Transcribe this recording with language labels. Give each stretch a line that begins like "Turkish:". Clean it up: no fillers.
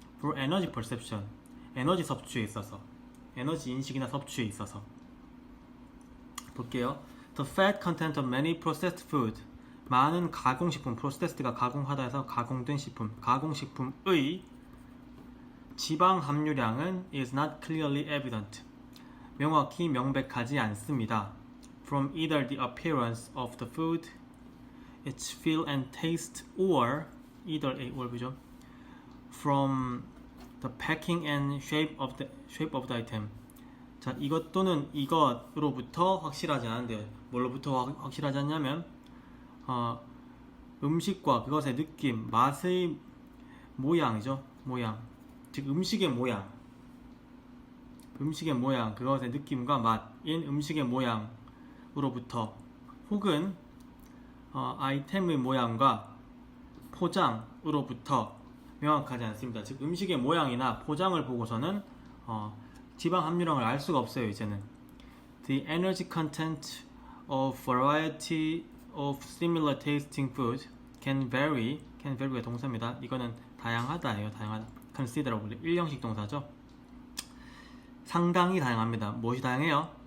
English: for energy perception
Korean: 에너지 섭취에 있어서 에너지 인식이나 섭취에 있어서 볼게요.
English: The fat content of many processed food
Korean: 많은 가공식품 processed가 가공하다 해서 가공된 식품 가공식품의 지방 함유량은
English: is not clearly evident
Korean: 명확히 명백하지 않습니다.
English: From either the appearance of the food, its feel and taste, or either A or B죠. From the packing and shape of the item.
Korean: 자, 이것 또는 이것으로부터 확실하지 않은데 뭘로부터 확실하지 않냐면 음식과 그것의 느낌, 맛의 모양이죠. 모양. 즉 음식의 모양, 그것의 느낌과 맛인 음식의 모양으로부터 혹은 아이템의 모양과 포장으로부터 명확하지 않습니다. 즉 음식의 모양이나 포장을 보고서는 지방 함유량을 알 수가 없어요. 이제는
English: The energy content of variety of similar tasting food can vary가
Korean: 동사입니다. 이거는 다양하다예요. 다양하다. considerably 일형식 동사죠. 상당히 다양합니다. 무엇이 다양해요?